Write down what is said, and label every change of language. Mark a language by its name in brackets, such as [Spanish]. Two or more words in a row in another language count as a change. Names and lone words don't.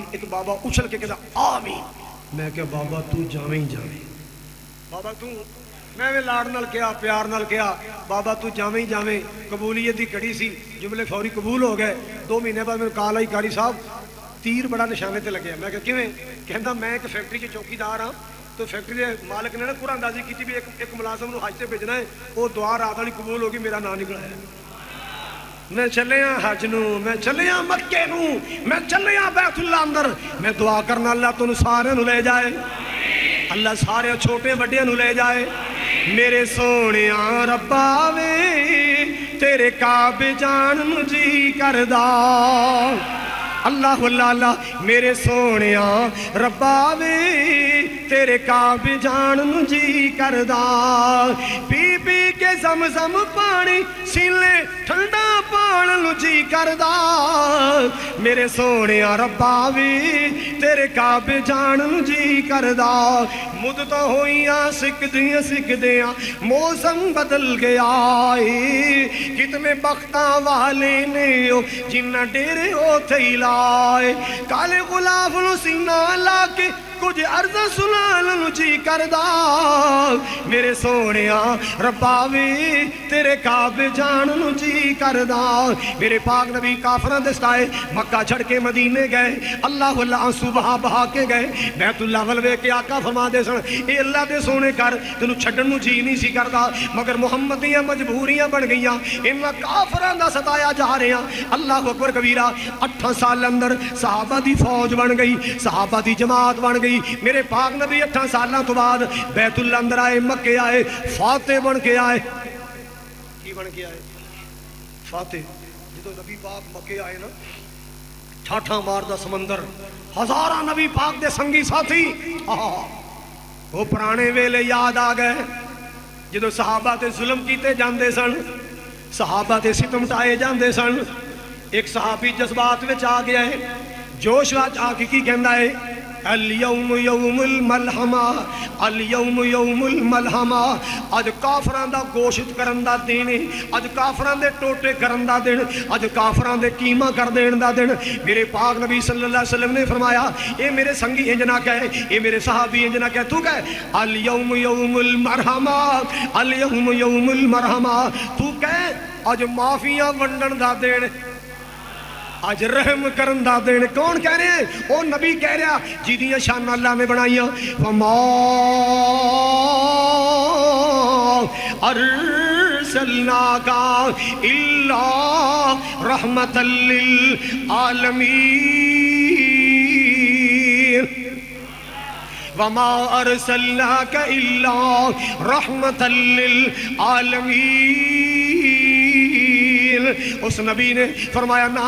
[Punjabi] ایک بابا اچھل کے کہتا آمین. میں کہا بابا تو جاویں ہی جاویں, بابا تو, میں لاڑ نال کیا, پیار نال کیا, بابا تو جاویں ہی جاویں. قبولیت دی کڑی سی, جملے فوری قبول ہو گئے. 2 مہینے بعد میرے کال آئی, قاری صاحب تیر بڑا نشانے تے لگیا. میں کہا کیویں؟ کہندا میں ایک فیکٹری 'چ چوکیدار ہاں, تو فیکٹری دے مالک نے نا قرآن اندازی کی بھی ایک ملازم نو حج تے بھیجنا ہے, وہ دعا رات والی قبول ہوگی, میرا نام نکلا ہے. میں چلے ہاں حج نو, میں چلے ہاں مکے نو, میں چلے ہاں بیت اللہ اندر. میں دعا کرنا اللہ تانوں سارے نو لے جائے, اللہ سارے چھوٹے بڑے نو لے جائے. میرے سونیاں ربا وے تیرے کعبے جان نو جی کردا. اللہ اللہ اللہ. میرے سونیاں ربا وے تیرے کعبے جان نو جی کردا پی پی کے زمزم پانی سیلے ٹھنڈا پان نو جی کردا میرے سونے ربا وی تیرے کعبے جان نو جی کردا مدت ہوئیاں سکدیاں موسم بدل گیا کتنے بختاں والے نے جنہ ڈیرے ہوتے ہی لائے کالے غلاف نو سینہ لا کے کچھ عرض سنان جی کردا میرے سونیا ربا وی تیرے کعبے جان نو جی کردا میرے پاک نبی کافران دے ستائے مکہ چھڑ کے مدینے گئے اللہ آنسو بہا بہا کے گئے بیت اللہ ولوے کے آقا فرما دے سن اے اللہ دے سونے کر تینو چھڈن نو جی نہیں سی کردا مگر محمد دیاں مجبوریاں بن گئیاں انہاں کافران دا ستایا جا رہے ہیں [Arabic] اللہ اکبر کبیرہ [Punjabi] 8 سال اندر صحابہ دی فوج بن گئی صحابہ دی جماعت بن گئی میرے پاک نبی 8 سالاں تو بعد بیت اللہ اندر آئے مکے آئے فاتح بن کے آئے کی بن کے آئے فاتح جدو نبی پاک مکے آئے نا ٹھاٹھا مار دا سمندر ہزاراں نبی پاک دے سنگی ساتھی وہ پرانے ویلے یاد آ گئے جدو صحابہ تے ظلم کیتے جاندے سن صحابہ تے ستم ٹائے جاندے سن ایک صحابی جذبات وچ آ گیا ہے جوش وچ آ کے کی کہندا ہے [Arabic] اليوم یوم الملحمہ اليوم یوم الملحمہ [Punjabi] اج کافران دا گوشت کرن دا دن اج کافران دے ٹوٹے کرن دا دن اج کافران دے قیمہ کر دین دا دن میرے پاک نبی [Arabic] صلی اللہ علیہ وسلم [Punjabi] نے فرمایا اے میرے سنگی انج نہ کہے اے میرے صحابی انج نہ کہے تو کہے [Arabic] اليوم یوم المرحمہ اليوم یوم المرحمہ [Punjabi] تو کہے اج معافیاں ونڈن دا دن آج رحم کرن دا دین کون کہہ رہے ہیں او نبی کہہ رہا جیدیاں شان اللہ نے بنائیاں وما [Arabic] ارسلناک الا رحمتا للعالمین وما ارسلناک الا رحمتا للعالمین [Punjabi] اس نبی نے فرمایا نہ